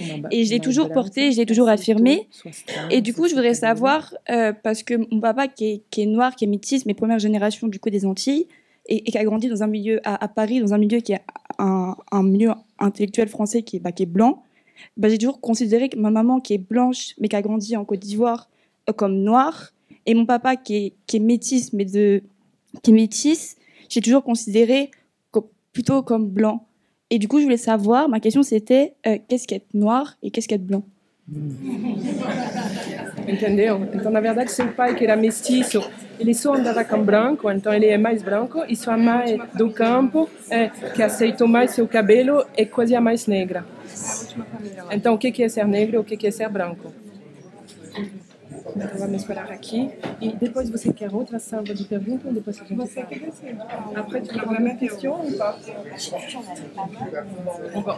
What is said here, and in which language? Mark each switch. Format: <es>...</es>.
<fr>Et je l'ai toujours porté, je l'ai toujours affirmé. Et du coup, je voudrais savoir, parce que mon papa qui est noir, qui est métisse, mes premières générations du coup des Antilles, et qui a grandi dans un milieu à Paris, dans un milieu qui est un milieu intellectuel français qui est blanc, j'ai toujours considéré que ma maman qui est blanche, mais qui a grandi en Côte d'Ivoire, comme noire, et mon papa qui est métisse, mais qui est métisse, j'ai toujours considéré plutôt comme blanc. Et du coup, je voulais savoir, ma question c'était, qu'est-ce qu'être noir et qu'est-ce qu'être blanc?</fr> <pt>Entendeu? Então, na verdade, seu pai, que era mestiço, ele só andava com branco, então ele é mais branco, e sua mãe do campo, que aceitou mais seu cabelo, é quase a mais negra. Então, o que é ser negro e o que é ser branco? Então vamos parar aqui. E depois você quer outra salva de perguntas ou depois a gente fala?</pt> <fr>Après, tu prends la même question ou pas?</fr>